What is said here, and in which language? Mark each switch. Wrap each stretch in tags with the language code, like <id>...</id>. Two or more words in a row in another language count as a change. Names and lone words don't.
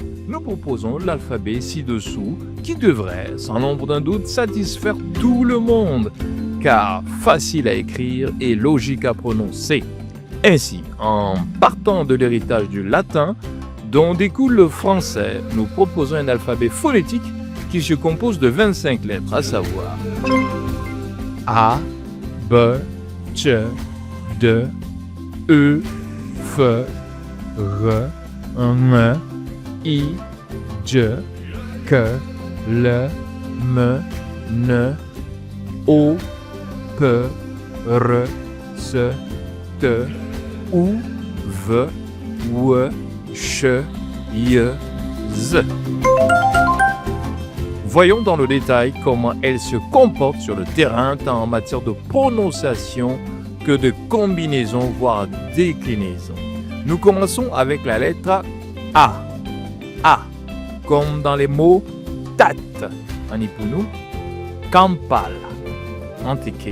<fr>nous proposons l'alphabet ci-dessous qui devrait, sans l'ombre d'un doute, satisfaire tout le monde, car facile à écrire et logique à prononcer. Ainsi, en partant de l'héritage du latin, dont découle le français, nous proposons un alphabet phonétique qui se compose de 25 lettres, à savoir A, B, C, D, E, F, R, N, I, J, K, L, M, N, O, P, R, S, T, U, V, W, Ch, Y, Z. Voyons dans le détail comment elle se comporte sur le terrain, tant en matière de prononciation que de combinaison, voire déclinaison. Nous commençons avec la lettre A. A, comme dans les mots tat en ipunu, kampal en teke.</fr>